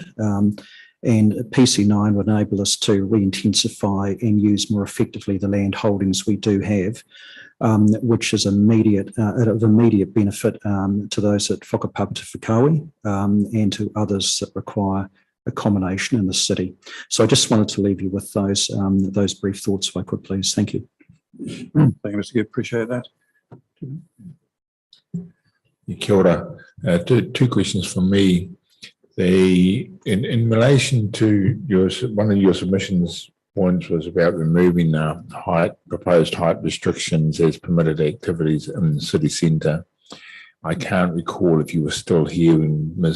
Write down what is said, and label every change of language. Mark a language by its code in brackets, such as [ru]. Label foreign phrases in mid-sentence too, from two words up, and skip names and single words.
[en] And PC9 would enable us to re-intensify and use more effectively the land holdings we do have, which is of immediate benefit to those at Whakapapa Te Whakaui and to others that require accommodation in the city. So I just wanted to leave you with those brief thoughts, if I could, please. Thank you. Thank you, Mr. Gibb. Appreciate that. [mi] Kia ora. [en] Two questions from me. In relation to one of your submissions points was about removing proposed height restrictions as permitted activities in the city centre. I can't recall if you were still here when Ms.